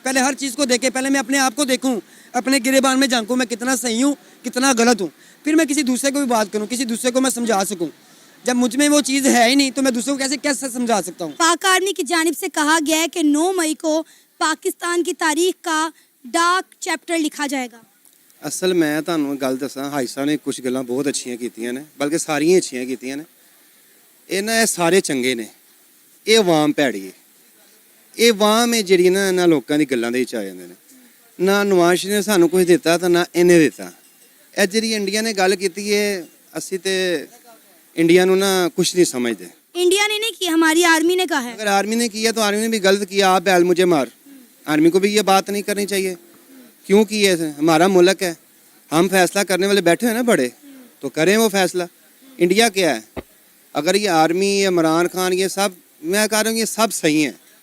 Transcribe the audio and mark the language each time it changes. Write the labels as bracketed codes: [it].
[hi] पहले हर चीज़ को देखें, पहले मैं अपने आप को देखूँ, अपने गिरेबान में झांकूँ मैं कितना सही हूँ कितना गलत हूँ, फिर मैं किसी दूसरे को भी बात करूँ, किसी दूसरे को मैं समझा सकूँ। जब मुझ में वो चीज़ है ही नहीं तो मैं दूसरों को कैसे समझा सकता हूँ। पाक आर्मी की जानिब से कहा गया है कि 9 मई को पाकिस्तान की तारीख का डार्क चैप्टर लिखा जाएगा। [pa] असल मैं ਤੁਹਾਨੂੰ ਗੱਲ ਦੱਸਾਂ, ਹਾਈ ਸਾਹਿਬ ਨੇ ਕੁਝ ਗੱਲਾਂ ਬਹੁਤ ਅੱਛੀਆਂ ਕੀਤੀਆਂ ਨੇ, ਬਲਕਿ ਸਾਰੀਆਂ ਅੱਛੀਆਂ ਕੀਤੀਆਂ ਨੇ। ਇਹਨਾਂ ਇਹ ਸਾਰੇ ਚੰਗੇ ਨੇ, ਇਹ ਆਵਾਮ ਭੈੜੀ ਹੈ। ਇਹ ਆਵਾਮ ਹੈ ਜਿਹੜੀ ਨਾ ਇਹਨਾਂ ਲੋਕਾਂ ਦੀ ਗੱਲਾਂ ਦੇ ਵਿੱਚ ਆ ਜਾਂਦੇ ਨੇ। ਨਾ ਨਵਾਜ਼ ਸ਼ਰੀਫ ਨੇ ਸਾਨੂੰ ਕੁਝ ਦਿੱਤਾ ਤਾਂ ਨਾ ਇਹਨੇ ਦਿੱਤਾ। ਇਹ ਜਿਹੜੀ ਇੰਡੀਆ ਨੇ ਗੱਲ ਕੀਤੀ ਹੈ, ਅਸੀਂ ਤੇ इंडिया ਨੂੰ [hi] ना कुछ नहीं समझते। इंडिया ने नहीं किया, हमारी आर्मी ने कहा है। अगर आर्मी ने किया तो आर्मी ने भी गलत किया, आप बैल मुझे मार। आर्मी को भी ये बात नहीं करनी चाहिए। क्यों की है? हमारा मुल्क है, हम फैसला करने वाले बैठे हैं ना बड़े, तो करें वो फैसला। इंडिया क्या है? अगर ये आर्मी, इमरान खान, ये सब मैं कह रहा हूँ ये सब सही हैं।